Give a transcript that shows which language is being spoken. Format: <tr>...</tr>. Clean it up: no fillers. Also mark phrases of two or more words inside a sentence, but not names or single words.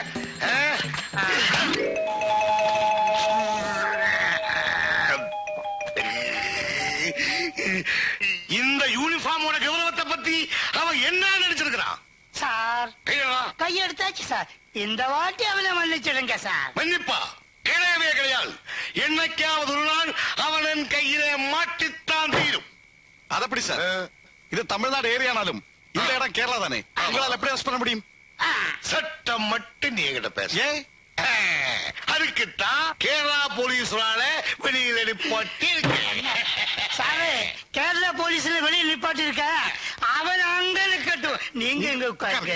<ta>இந்த யூனிஃபார்மோட கௌரவத்தை பத்தி அவன் என்ன நினைச்சிருக்கிறான்? சார் கையெடுத்தாச்சு சார். இந்த வாட்டி அவனை மன்னிச்சிடுங்க சார். மன்னிப்பா? கிடையவே கிடையாது. என்னைக்காவது ஒரு நாள் அவனின் கையிலே மாட்டித்தான் தீரும். அதப்படி சார், இது தமிழ்நாடு ஏரியானாலும் இந்த இடம் கேரளா தானே, உங்களால் எப்படி அரெஸ்ட் பண்ண முடியும்? சட்டம் மட்டும் நீ என்கிட்ட பேச. அதுக்குத்தான் கேரளா போலீஸால வெளியில் நிப்பாட்டி இருக்கேன். சாரு, கேரளா போலீஸ்ல வெளியே நிப்பாட்டி இருக்க. அவன் அங்க இருக்கட்டும், நீங்க எங்க உட்காருங்க.</ta>